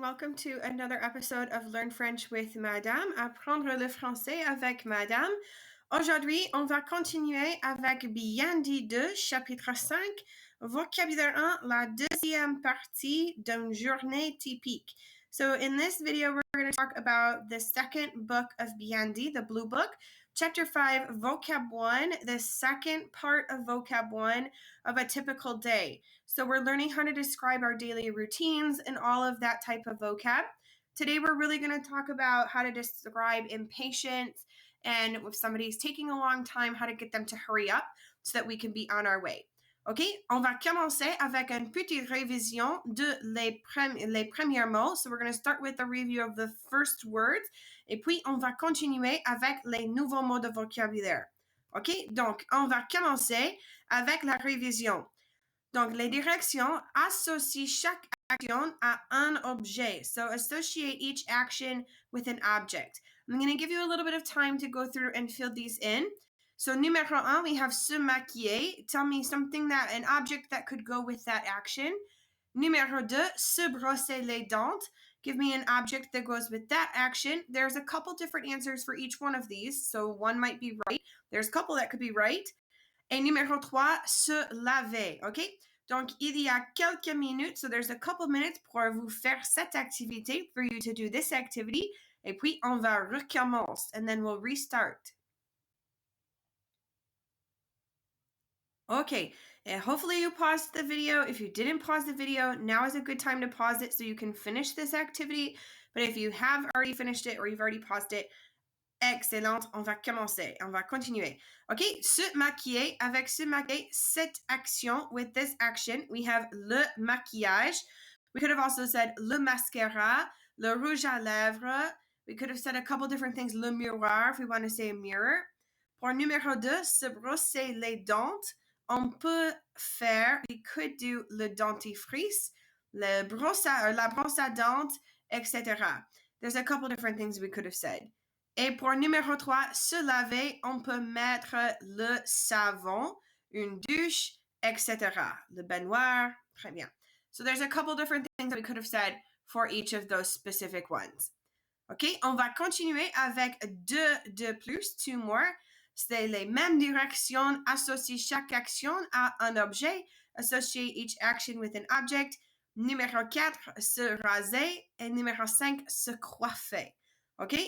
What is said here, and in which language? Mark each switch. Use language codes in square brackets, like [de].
[en] Welcome to another episode of Learn French with Madame. [fr] Apprendre le français avec Madame. Aujourd'hui, on va continuer avec Bien dit 2, chapitre 5, Vocabulaire 1, la deuxième partie d'une journée typique. [en] So in this video, we're going to talk about the second book of Bien dit, the blue book, Chapter 5, Vocab 1, the second part of Vocab 1 of a typical day. So we're learning how to describe our daily routines and all of that type of vocab. Today, we're really going to talk about how to describe impatience and if somebody's taking a long time, how to get them to hurry up so that we can be on our way. OK? [fr] On va commencer avec une petite révision de les premiers mots. [en] So we're going to start with a review of the first words. [fr] Et puis, on va continuer avec les nouveaux mots de vocabulaire. OK? Donc, on va commencer avec la révision. Donc, les directions associent chaque action à un objet. [en] So, associate each action with an object. I'm going to give you a little bit of time to go through and fill these in. So, numéro 1, we have se maquiller. Tell me an object that could go with that action. [fr] Numéro 2, se brosser les dents. [en] Give me an object that goes with that action. There's a couple different answers for each one of these. So, one might be right. There's a couple that could be right. [fr] Et numéro 3, se laver, OK? Donc, il y a quelques minutes, [en] so there's a couple minutes [fr] pour vous faire cette activité, [en] for you to do this activity. [fr] Et puis, on va recommencer, [en] and then we'll restart. Okay, and hopefully you paused the video. If you didn't pause the video, now is a good time to pause it so you can finish this activity. But if you have already finished it or you've already paused it, excellent, [fr] on va commencer, on va continuer. OK, se maquiller, avec se maquiller, cette action, [en] with this action, we have [fr] le maquillage. [en] We could have also said le mascara, le rouge à lèvres. We could have said a couple different things, le miroir, if we want to say a mirror. [fr] Pour numéro 2, se brosser les dents. On peut faire, [en] we could do [fr] le dentifrice, la brosse à dents, etc. [en] There's a couple different things we could have said. [fr] Et pour numéro 3, se laver, on peut mettre le savon, une douche, etc. Le baignoire, très bien. [en] So there's a couple different things that we could have said for each of those specific ones. [fr] OK, on va continuer avec deux de plus, [en] two more. [fr] C'est les mêmes directions, associe chaque action à un objet, [en] associate each action with an object. [fr] Numéro 4, se raser. Et numéro 5, se coiffer. OK?